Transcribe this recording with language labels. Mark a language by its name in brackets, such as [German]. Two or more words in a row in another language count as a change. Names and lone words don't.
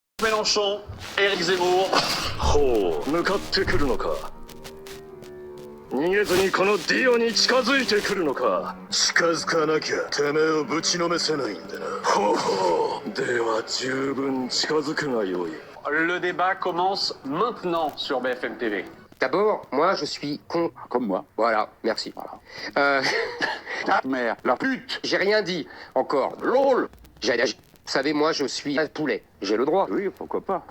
[French] Mélenchon, Éric Zemmour. [Japanese] ほう、向かってくるのか。逃げずにこのディオに近づいてくるのか。近づかなきゃてめえをぶちのめせないんだな。ほうほう。では十分近づくがよい。 [French] Le débat commence maintenant sur BFM TV. D'abord, moi, je suis con. Comme moi. Voilà, merci. Voilà. Ta mère, la pute. J'ai rien dit encore. LOL. Vous savez, moi, je suis un poulet. J'ai le droit. Oui, pourquoi pas.